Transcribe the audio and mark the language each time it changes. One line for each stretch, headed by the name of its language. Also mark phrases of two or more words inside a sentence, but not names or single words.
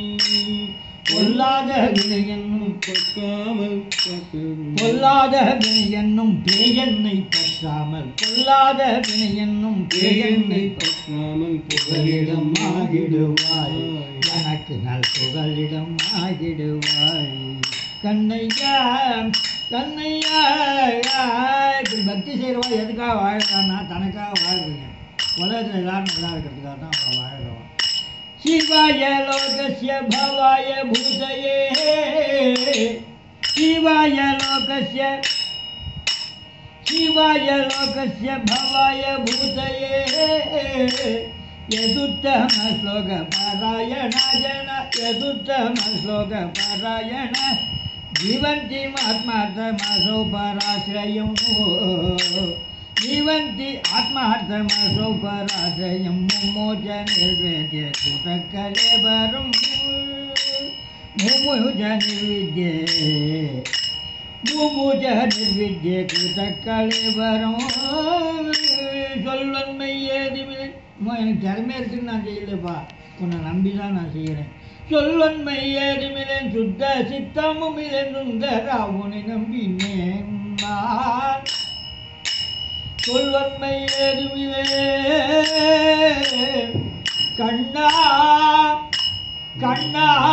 Tamil: பொல்லாத வினை என்னும் பொல்லாத வினை என்னும் பேயன்னை பற்றாமல் பொல்லாத வினை என்னும் பேயன்னை பற்றாமல் புகலிடம் ஆகிடுவாய் எனக்கு நல் புகலிடம் ஆகிடுவாய். கண்ணையா கண்ணையா. இப்படி பக்தி செய்கிறவா எதுக்காக வாழ்கிறான்னா தனக்காக வாழ்றீங்க. உலகத்தில் எல்லாரும் நல்லா இருக்கிறதுக்காக தான் அவள் வாழ்கிறவா.
Sanskrit: शिवाय लोकस्य भवाय भूतये शिवाय लोकस्य भवाय भूतये यदुत्तम श्लोक पारायण जन यदुत्तम श्लोक पारायण जीवन्ति आत्मार्थमसो पराश्रयं जीवन्ति आत्मार्थमसो पराश्रयं मुमोच निर्वेद्य कृतकलेवरं मुमुच निर्विद्ये मुमुच निर्विद्ये कृतकलेवरं.
Tamil: சொல்வன்மை ஏதுமில்லை. எனக்கு திறமை இருக்குன்னு நான் செய்யலப்பா, உன்னை நம்பி தான் நான் செய்கிறேன். சொல்வன்மை ஏதுமில்லேன் சுத்த சித்தமும் இல்லைன் சுந்தரா உன்னை நம்பினேன் நான். சொல்வன்மை ஏதுமில்லே கண்ணா கண்ணா.